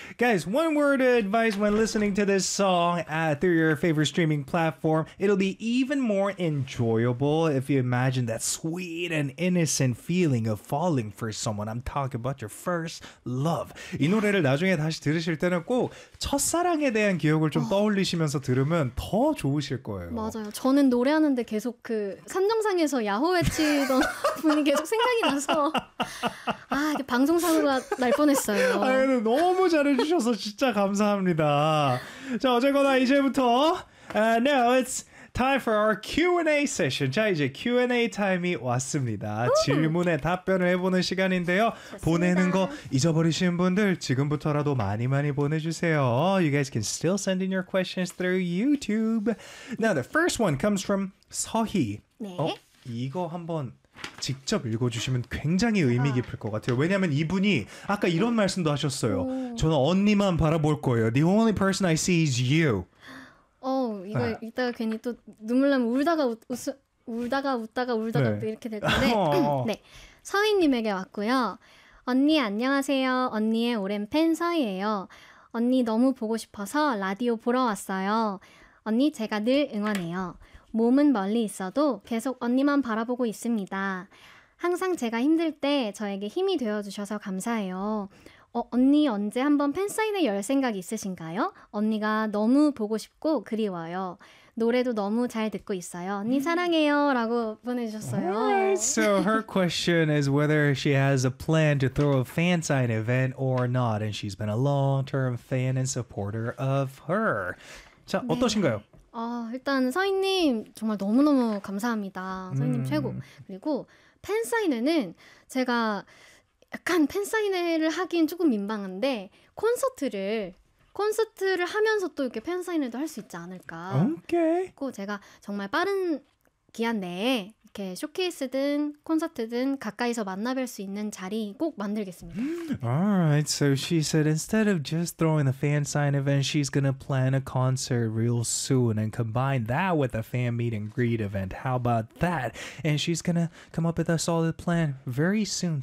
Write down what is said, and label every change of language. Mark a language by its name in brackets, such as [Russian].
[English] Guys, one word of advice when listening to this song through your favorite streaming platform. It'll be even more enjoyable if you imagine that sweet and innocent feeling of falling for someone. I'm talking about your first love. [Korean] 이 노래를 나중에 다시 들으실 때는 꼭 첫사랑에 대한 기억을 좀 떠올리시면서 들으면 더 좋으실 거예요. 맞아요. 저는 노래하는데 계속 그 산정상에서 야호 외치던 분이 계속 생각이 나서 아 방송사고가 날 뻔했어요. 아, 너무 잘해주셔서 진짜 감사합니다. 자 어쨌거나 이제부터 [English] now it's time for our Q&A session. [Korean] 자 이제 Q&A 타임이 왔습니다. 질문에 답변을 해보는 시간인데요. 좋습니다. 보내는 거 잊어버리신 분들 지금부터라도 많이 많이 보내주세요. [English] You guys can still send in your questions through YouTube. Now the first one comes from 서희. [Korean] 네. 이거 한번 직접 읽어주시면 굉장히 의미 깊을 것 같아요. 왜냐하면 이분이 아까 이런 말씀도 하셨어요. 저는 언니만 바라볼 거예요. [English] The only person I see is you. [Korean] 이거 네. 이따가 괜히 또 눈물 나면 울다가 네. 이렇게 될 텐데 네, 서희님에게 왔고요. 언니 안녕하세요. 언니의 오랜 팬 서희예요. 언니 너무 보고 싶어서 라디오 보러 왔어요. 언니 제가 늘 응원해요. 몸은 멀리 있어도 계속 언니만 바라보고 있습니다. 항상 제가 힘들 때 저에게 힘이 되어주셔서 감사해요. 언니 언제 한번 팬사인회 열 생각 있으신가요? 언니가 너무 보고 싶고 그리워요. 노래도 너무 잘 듣고 있어요. 언니 사랑해요 라고 보내주셨어요. [English] Right. So her question is whether she has a plan to throw a fan sign event or not. And she's been a long-term fan and supporter of her. [Korean] 자 네. 어떠신가요? 일단 서희님 정말 너무너무 감사합니다. 서희님 최고. 그리고 팬사인회는 제가 약간 팬사인회를 하긴 조금 민망한데 콘서트를 하면서 또 이렇게 팬사인회도 할 수 있지 않을까. 오케이. 제가 정말 빠른 기한 내에 이렇게 쇼케이스든 콘서트든 가까이서 만나뵐 수 있는 자리 꼭 만들겠습니다. [English] Alright, so she said instead of just throwing a fan sign event, she's gonna plan a concert real soon and combine that with a fan meet and greet event. How about that? And she's gonna come up with a solid plan very soon.